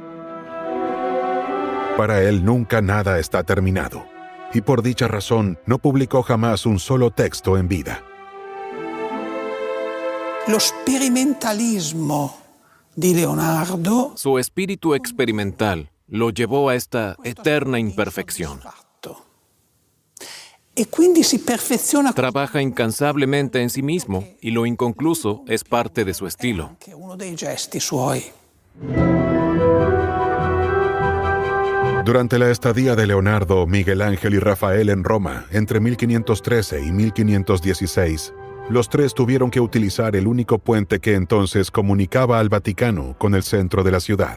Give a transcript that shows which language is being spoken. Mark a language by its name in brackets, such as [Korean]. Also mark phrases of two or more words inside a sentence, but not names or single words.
[Spanish] Para él nunca nada está terminado, y por dicha razón no publicó jamás un solo texto en vida. [Italian] Lo sperimentalismo di Leonardo, [Spanish] su espíritu experimental lo llevó a esta eterna imperfección. [Italian] E quindi si perfeziona. [Spanish] Trabaja incansablemente en sí mismo y lo inconcluso es parte de su estilo. [Italian] Anche uno dei gesti suoi. [Spanish] Durante la estadía de Leonardo, Miguel Ángel y Rafael en Roma, entre 1513 y 1516, los tres tuvieron que utilizar el único puente que entonces comunicaba al Vaticano con el centro de la ciudad.